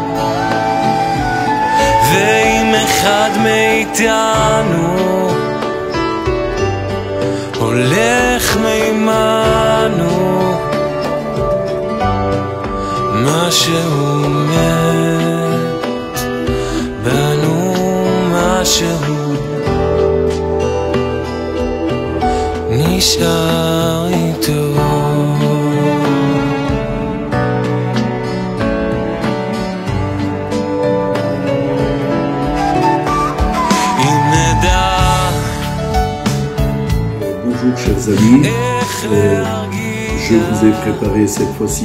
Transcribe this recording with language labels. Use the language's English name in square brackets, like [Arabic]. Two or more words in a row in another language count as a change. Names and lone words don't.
[Hebrew] ואם אחד מאיתנו הולך מימנו, משהו מת בנו, משהו נשאר איתו. [French] Bonjour chers amis, je vous ai préparé cette fois-ci